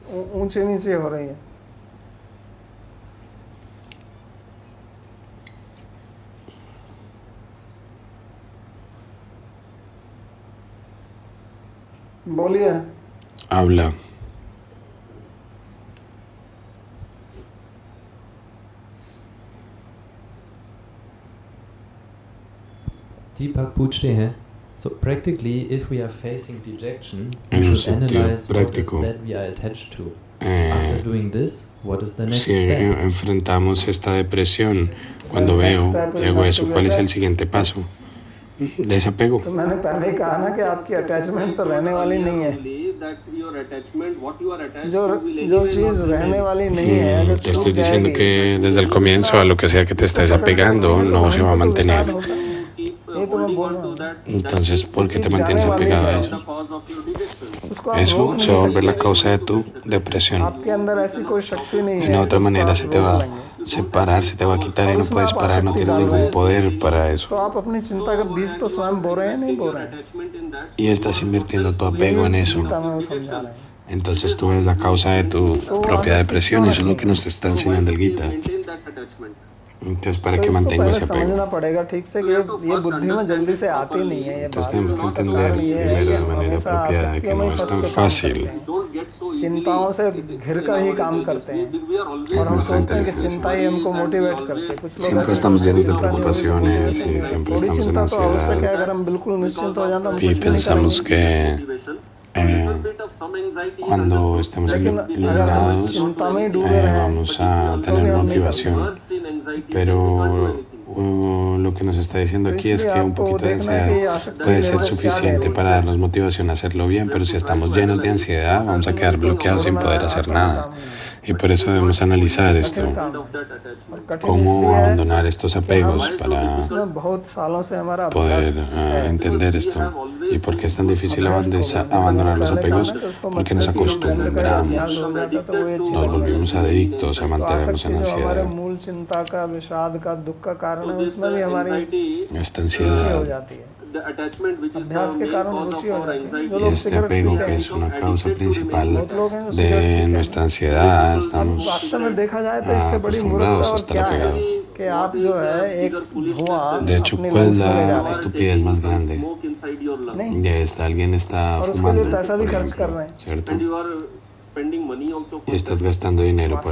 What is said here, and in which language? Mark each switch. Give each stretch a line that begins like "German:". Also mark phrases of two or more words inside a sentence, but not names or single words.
Hindi: ऊंचे नीचे हो रही है। बोलिए।
Spanish: Habla.
Hindi: Deepak पूछते हैं,
English: so practically if we are facing dejection, we
Spanish: En un
English: should
Spanish: sentido
English: analyze what is
Spanish: práctico,
English: that we are attached to. After doing this, what is the next
Spanish: si
English: step?
Spanish: enfrentamos esta depresión, cuando veo y hago eso, ¿cuál es el siguiente paso? Desapego.
Hindi: तो मैंने पहले ही कहा ना कि आपकी अटैचमेंट तो रहने वाली नहीं है। जो चीज़ रहने वाली नहीं है, अगर
Spanish: Te estoy diciendo que desde el comienzo a lo que sea que te estés apegando no se va a mantener.
Hindi: ये तो मैं बोल रहा हूँ।
Spanish: Entonces, ¿por qué te mantienes apegado a eso? Eso se va a volver la causa de tu depresión.
Hindi: आपके अंदर ऐसी कोई शक्ति नहीं
Spanish: De
Hindi: है।
Spanish: una otra manera se te va a separar, se te va a quitar y no puedes parar, no tienes ningún poder para
Hindi: तो
Spanish: eso.
Hindi: आप अपनी चिंता का बीज तो स्वयं बो रहे हैं, नहीं बो रहे हैं।
Spanish: Y estás invirtiendo tu apego en eso.
Hindi: चिंता में वो समझा रहे हैं।
Spanish: Entonces tú eres la causa de tu propia depresión, eso es lo que nos está enseñando el Gita. Entonces, para
Hindi: तो
Spanish: que
Hindi: इसको
Spanish: mantengo
Hindi: पहले
Spanish: ese apego.
Hindi: समझना पड़ेगा ठीक से कि ये बुद्धि में जल्दी से आती नहीं है। ये
Spanish: Entonces
Hindi: बात
Spanish: tenemos que entender primero de manera apropiada que no es tan fácil.
Hindi: चिंताओं से घिर कर ही काम करते हैं और हम सोचते हैं कि चिंता ही हमको मोटिवेट करती है। कुछ लोग
Spanish: Siempre estamos llenos de preocupaciones y siempre
Hindi: थोड़ी
Spanish: estamos en
Hindi: चिंता तो आवश्यक है।
Spanish: ansiedad
Hindi: अगर हम बिल्कुल निश्चिंत हो जाए तो हम
Spanish: y
Hindi: कुछ भी नहीं
Spanish: pensamos
Hindi: करेंगे।
Spanish: que cuando estemos
Hindi: लेकिन अगर हम
Spanish: iluminados
Hindi: चिंता में ही डूबे रहें
Spanish: vamos a tener motivación. Pero lo que nos está diciendo aquí es que un poquito de ansiedad puede ser suficiente para darnos motivación a hacerlo bien, pero si estamos llenos de ansiedad vamos a quedar bloqueados sin poder hacer nada. Y por eso debemos analizar esto, cómo abandonar estos apegos para
Hindi: बहुत सालों से हमारा
Spanish: poder entender esto. ¿Y por qué es tan difícil abandonar los apegos? Porque nos acostumbramos, nos volvimos adictos a mantenernos en
Hindi: हमारे
Spanish: ansiedad.
Hindi: मूल चिंता का, विषाद का, दुख का कारण है, उसमें भी हमारी
Spanish: Esta
Hindi: रुचि हो
Spanish: ansiedad
Hindi: जाती है। अभ्यास के कारण रुचि हो जाती है। जो
Spanish: y
Hindi: लोग
Spanish: este
Hindi: सिगरेट
Spanish: apego
Hindi: पीते
Spanish: que
Hindi: हैं,
Spanish: es una causa principal de nuestra ansiedad, estamos
Hindi: वास्तव में देखा जाए तो इससे बड़ी
Spanish: acostumbrados
Hindi: मूर्खता
Spanish: a
Hindi: और
Spanish: estar
Hindi: क्या है
Spanish: apegados.
Hindi: कि आप जो है एक धुआं
Spanish: De hecho,
Hindi: अपनी
Spanish: ¿cuál es
Hindi: लंग्स में ले जा
Spanish: la
Hindi: रहे हैं
Spanish: estupidez más grande?
Hindi: नहीं,
Spanish: Ya está, alguien está
Hindi: और उसके
Spanish: fumando,
Hindi: लिए पैसा भी
Spanish: por
Hindi: खर्च कर
Spanish: ejemplo,
Hindi: रहे हैं।
Spanish: ¿cierto? Y estás gastando dinero por